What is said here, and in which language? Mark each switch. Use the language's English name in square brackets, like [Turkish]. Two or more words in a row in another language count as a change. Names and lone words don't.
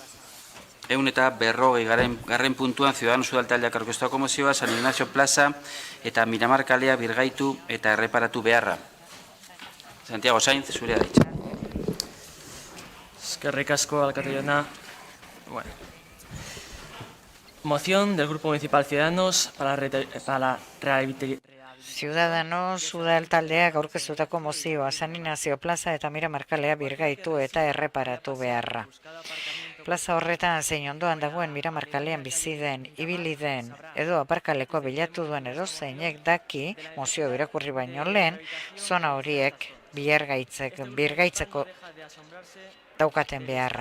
[Basque] 140. puntuan Ciudadanos udaltaldeak aurkeztuko mozioa, San Ignacio Plaza eta Miramar kalea birgaitu eta erreparatu beharra. Santiago Sainz, zurea da hitza. Eskerrik asko, alkate jauna. Bueno. [Spanish] Moción del Grupo Municipal Ciudadanos para la rehabilitación. [Basque] Ciudadanos udal taldeak aurkeztutako mozioa San Ignacio Plaza eta Miramar kalea birgaitu eta erreparatu beharra. Plaza horretan zein ondoan dagoen Miramar kalean bizi den, ibili den edo aparkaleko bilatu duen edozeinek daki mozio irakurri baino lehen zona horiek birgaitzeko daukaten beharra.